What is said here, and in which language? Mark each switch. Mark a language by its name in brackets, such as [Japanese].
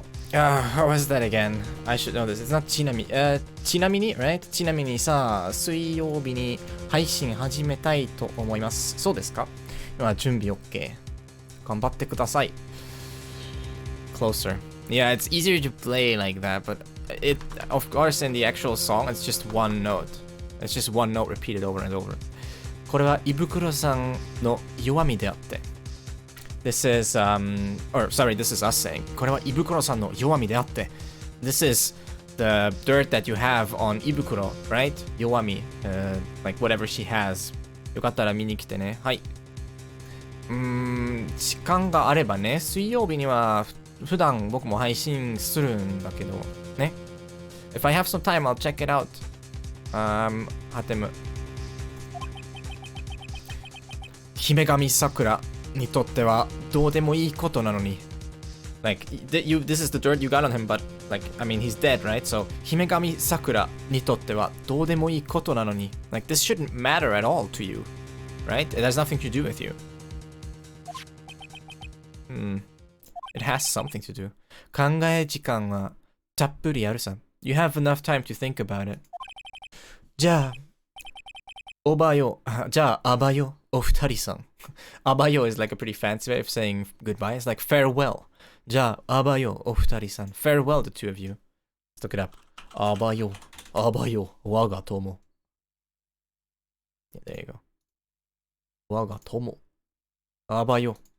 [English] What was that again? I should know this. It's not ちなみに right? [Japanese] ちなみにさ、水曜日に配信始めたいと思います。そうですか?今準備 OK。頑張ってください。Closer. [English] Yeah, it's easier to play like that, but it, of course, in the actual song, it's just one note. It's just one note repeated over and over. [Japanese] これは胃袋さんの弱みであって。 [English] This is, this is us saying. [Japanese] これは胃袋さんの弱みであって。 [English] This is the dirt that you have on 胃袋, right? 弱み, like whatever she has. [Japanese] よかったら見に来てね。はい。時間があればね、水曜日には普段僕も配信するんだけど、ね。 [English] If I have some time, I'll check it out. ハテム。 [Japanese] 姫神桜にとってはどうでもいいことなのに。 [English] Like, this is the dirt you got on him, but, like, I mean, he's dead, right? [Japanese] So, 姫神桜にとってはどうでもいいことなのに。 [English] Like, this shouldn't matter at all to you, right? It has nothing to do with you. It has something to do. [Japanese] 考え時間はたっぷりあるさ。 [English] You have enough time to think about it. [Japanese] じゃあ、おばよ。じゃあ、あばよ。お二人さん。 [English] あばよ is like a pretty fancy way of saying goodbye. It's like farewell. [Japanese] じゃあ、あばよ。お二人さん。 [English] Farewell, the two of you. Let's look it up. [Japanese] あばよ。あばよ。我が友。 [English] Yeah, there you go. [Japanese] 我が友。あばよ。